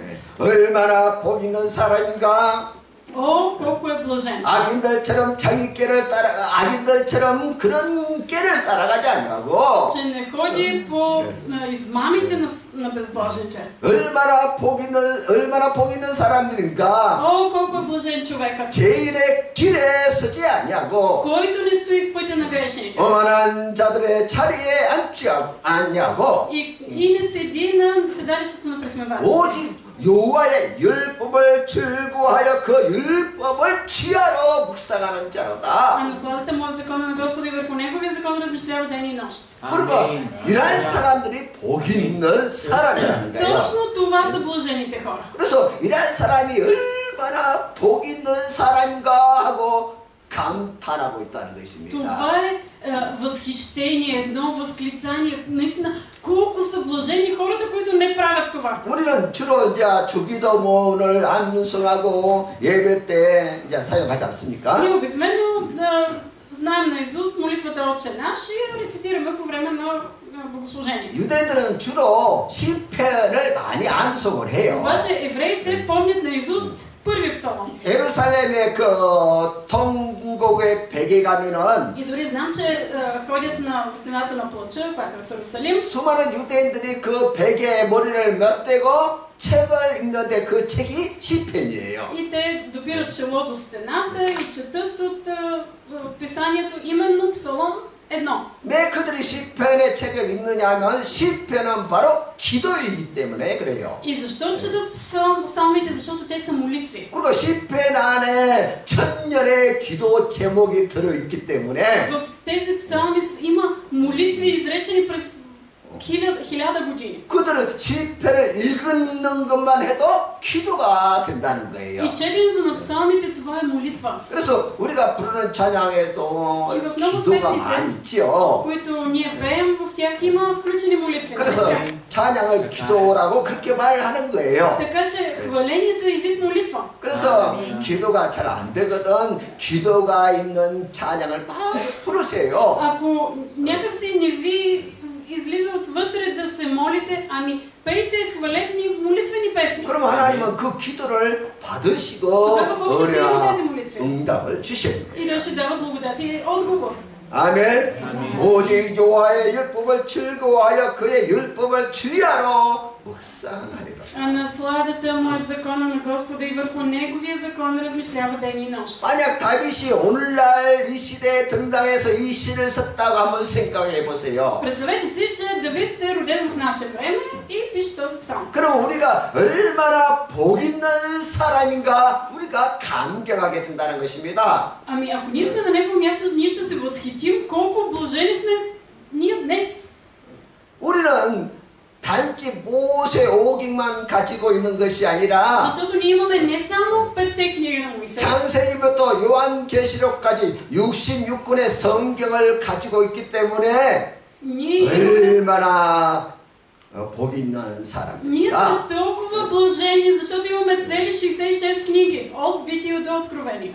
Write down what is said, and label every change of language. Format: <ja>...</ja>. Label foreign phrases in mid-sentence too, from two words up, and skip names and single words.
<ko>얼마나 복 있는 사람인가</ko> <bg>О, колко е блажен!</bg> <ko>악인들처럼 자기 꾀를 따라 악인들처럼 그런 꾀를 따라가지 않냐고</ko> <bg>Че не ходи по измамите на безбожните.</bg> <ko>얼마나 복 있는 사람들인가</ko> <bg>О, колко е блажен човекът!</bg> <ko>죄인의 길에 서지 않냐고</ko> <bg>Който не стои в пътя на грешните.</bg> <ko>오만한 자들의 자리에 앉지 않냐고</ko> <bg>И не седи на седалището на пресмевачите.</bg> <ko>오직 여호와의 율법을 즐거워하여 그 율법을 취하러 묵상하는</ko> <bg>А</bg> <ko>자로다.</ko> <bg>насладата му е в закона на Господа и върху неговия закон размишлява ден и нощ.</bg> <ko>그러니까 이런 사람들이 복 있는 사람이라는 거예요.</ko> <bg>Точно това са блажените хора.</bg> <ko>그래서 이런 사람이 얼마나 복 있는 사람인가 하고 감탄하고 있다는 것입니다.</ko> <bg>Това е възхищение, едно възклицание. Наистина, колко са блажени хората, които не правят това.</bg> <ko>우리는 주로 이제 주기도문을 암송하고 예배 때 이제 사용하지 않습니까?</ko> <bg>Ние обикновено знаем наизуст молитвата Отче наш и рецитираме по време на богослужение.</bg> <ko>유대인들은 주로 시편을 많이 암송을 해요.</ko> <bg>обаче евреите помнят наизуст първи псалом.</bg> <ko>예루살렘의 그 통곡의 벽에 가면은</ko> <bg>И дори знам, че ходят на стената на плача, която е в Иерусалим.</bg> <ko>수많은 유대인들이 그 벽에 머리를 맞대고 책을 읽는데 그 책이 시편이에요.</ko> <bg>И те допират чело до стената и четат от писанието именно Псалом 1.</bg> <ko>왜 그들이 시편의 책을 읽느냐면 시편은 바로 기도이기 때문에 그래요.</ko> <bg>И защо четат псалмите? Защото те са молитви.</bg> <ko>그리고 시편 안에 천년의 기도 제목이 들어있기 때문에</ko> <bg>В тези псалми има молитви, изречени през 1000 години.</bg> <ko>그들은 시편을 읽는 것만 해도 기도가 된다는 거예요.</ko> <bg>И четенето на псалмите, това е молитва,</bg> <ko>그래서 우리가 부르는 찬양에도</ko> <bg>И в много</bg> <ko>기도가</ko> <bg>песните,</bg> <ko>많이 있지요.</ko> <bg>които ние пеем, в тях има включени молитви.</bg> <ko>그래서 찬양을 기도라고 그렇게 말하는 거예요.</ko> <bg>Така че хвалението е вид молитва.</bg> <ko>그래서 기도가 잘 안 되거든 기도가 있는 찬양을 막 부르세요.</ko> <bg>Ако някак си не ви излиза отвътре да се молите, ами пейте хвалебни молитвени песни.</bg> <ko>그럼 하나님은 그 기도를 받으시고</ko> <bg>Тогава Бог ще приеме</bg> <ko>어려운</ko> <bg>тези молитви.</bg> <ko>응답을 주십니다.</ko> <bg>И той ще дава благодат и отговор.</bg> <ko>아멘. 오직 여호와의 율법을 즐거워하여 그의 율법을 주야로 묵상하리라.</ko> <bg>А насладата му е в закона на Господа и върху неговия закон размишлява ден и нощ.</bg> <ko>만약 다윗이 오늘날 이 시대에 등장해서 이 시를 썼다고 한번 생각해 보세요.</ko> <bg>Представете си, че Давид е роден в наше време и пише този псалм.</bg> <ko>그럼 우리가 얼마나 복 있는 사람인가 우리가 감격하게 된다는 것입니다.</ko> <bg>Ами ако ние сме на негово място, ние ще се възхитим колко блажени сме ние днес.</bg> <ko>우리는 단지 모세 오경만 가지고 있는 것이 아니라</ko> <bg>Защото ние имаме не само 5-те книги на Моисей.</bg> <ko>창세기부터 요한계시록까지 66권의 성경을 가지고 있기 때문에</ko> <bg>Ние имаме</bg> <ko>얼마나 복 있는</ko> <bg>Ние</bg> <ko>사람입니다.</ko> <bg>сме толкова блажени, защото имаме цели 66 книги, от Битие до Откровение.</bg>